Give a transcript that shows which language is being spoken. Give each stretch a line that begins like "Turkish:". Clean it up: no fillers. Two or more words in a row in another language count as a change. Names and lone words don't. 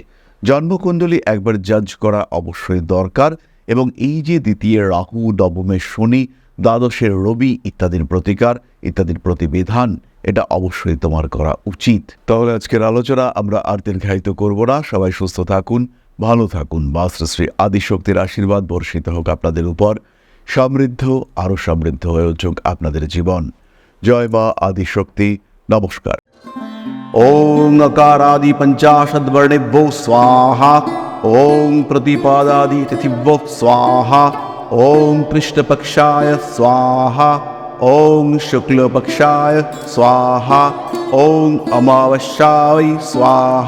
Bangla: জন্মকুণ্ডলী একবার জাজ করা অবশ্যই দরকার, এবং এই যে দ্বিতীয় রাহু, নবমে শনি, দ্বাদশের রবি ইত্যাদির প্রতিকার, ইত্যাদির প্রতিবিধান, এটা অবশ্যই তোমার করা উচিত। তাহলে আজকের আলোচনা আমরা আর দীর্ঘায়িত করব না। সবাই সুস্থ থাকুন, ভালো থাকুন। মা শ্রী আদিশক্তির আশীর্বাদ বর্ষিত হোক আপনাদের উপর। সমৃদ্ধ, আরও সমৃদ্ধ হয়ে উঠুক আপনাদের জীবন। জয় মা আদিশক্তি। নমস্কার।
Sanskrit: ওং अकारादि पंचाशद्वर्णेभ्यो स्वाहा। ओं प्रतिपादादि तिथिभ्यो स्वाहा। ओं कृष्णपक्षाय स्वाहा। ओं शुक्लपक्षाय स्वाहा। ओं अमावस्याय स्वाहा।